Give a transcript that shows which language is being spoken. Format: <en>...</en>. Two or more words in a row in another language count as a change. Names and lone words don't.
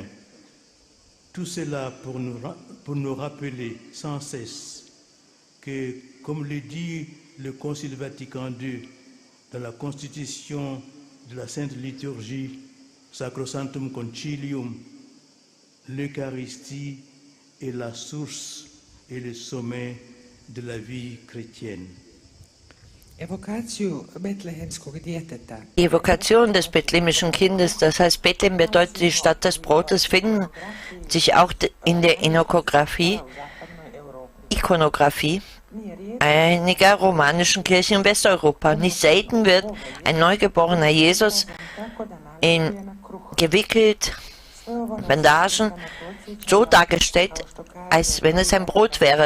<fr>Tout cela pour nous rappeler sans cesse que, comme le dit le Concile Vatican II dans la constitution de la Sainte Liturgie, Sacrosanctum Concilium, l'Eucharistie est la source et le sommet de la vie chrétienne.</fr> <hr>evokaciju betlehemskog djeteta.</hr> <de>Die Evokation des bethlehemischen Kindes, das heißt Bethlehem bedeutet die Stadt des Brotes, finden sich auch in der Ikonographie einiger romanischen Kirchen in Westeuropa. Nicht selten wird ein neugeborener Jesus gewickelt, Bandagen, so dargestellt, als wenn es ein Brot wäre.</de>